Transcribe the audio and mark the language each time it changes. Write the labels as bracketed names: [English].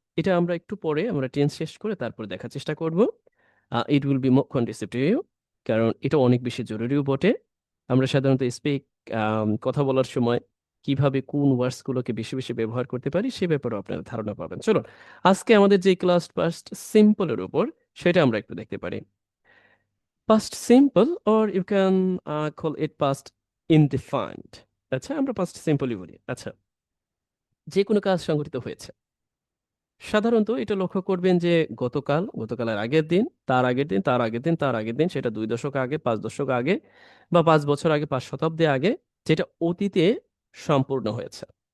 [Bangla] এটা আমরা একটু পরে আমরা টেন্স শেষ করে তারপরে দেখার চেষ্টা করব। [English] it will be more conducive to you, [Bangla] কারণ এটা অনেক বেশি জরুরিও বটে। আমরা সাধারণত কথা বলার সময় কিভাবে কোন ওয়ার্ডস গুলোকে বেশি বেশি ব্যবহার করতে পারি, সে ব্যাপারেও আপনারা ধারণা পাবেন। চলুন, আজকে আমাদের যে ক্লাস পাস্ট সিম্পলের উপর, সেটা আমরা একটু দেখতে পারি। [English] Past simple, or you can call it past indefined. [Bangla] আচ্ছা, আমরা past সিম্পলই বলি। আচ্ছা, যে কোনো কাজ সংঘটিত হয়েছে, সাধারণত এটা লক্ষ্য করবেন যে গতকাল, গতকালের আগের দিন, তার আগের দিন, তার আগের দিন, তার আগের দিন, সেটা 2 দশক আগে, 5 দশক আগে, বা 5 বছর আগে, 5 শতাব্দী আগে, যেটা অতীতে সম্পূর্ণ হয়েছে।